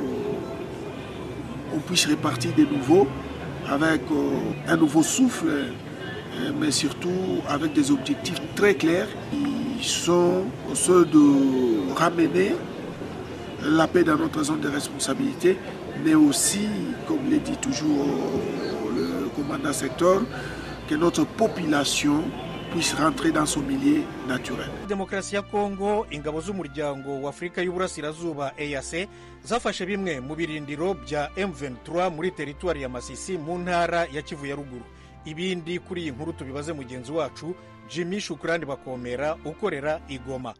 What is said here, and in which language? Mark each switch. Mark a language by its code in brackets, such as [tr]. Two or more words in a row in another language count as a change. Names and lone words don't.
[fr] puisse repartir de nouveau avec un nouveau souffle, mais surtout avec des objectifs très clairs qui sont ceux de ramener la paix dans notre zone de responsabilité, mais aussi, comme le dit toujours le commandant secteur, que notre population puisse rentrer dans son milieu naturel. [rw] Demokarasi ya Kongo, ingabo z'umuryango w'Afrika y'Uburasirazuba EAC zafashe bimwe mu birindiro bya M23 muri teritwari ya Masisi mu ntara ya Kivu ya ruguru. Ibindi kuri iyi nkuru tubibaze mugenzi wacu Jimmy Shukrani Bakomera ukorera Igoma.